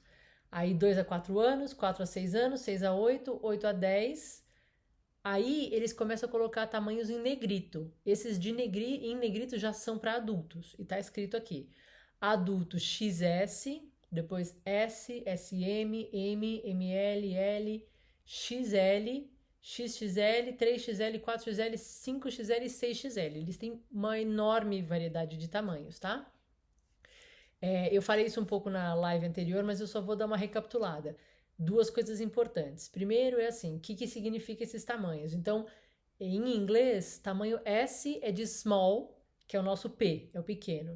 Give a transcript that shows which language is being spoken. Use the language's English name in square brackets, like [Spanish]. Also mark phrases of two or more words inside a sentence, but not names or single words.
[Portuguese] Aí 2 a 4 anos, 4 a 6 anos, 6 a 8, 8 a 10. Aí eles começam a colocar tamanhos em negrito. Esses em negrito já são para adultos. E tá escrito aqui: adulto XS, depois S, SM, M, ML, L, XL, XXL, 3XL, 4XL, 5XL e 6XL. Eles têm uma enorme variedade de tamanhos, tá? Eu falei isso um pouco na live anterior, mas eu só vou dar uma recapitulada. Duas coisas importantes. Primeiro é assim, o que significa esses tamanhos? Então, em inglês, tamanho S é de small, que é o nosso P, é o pequeno.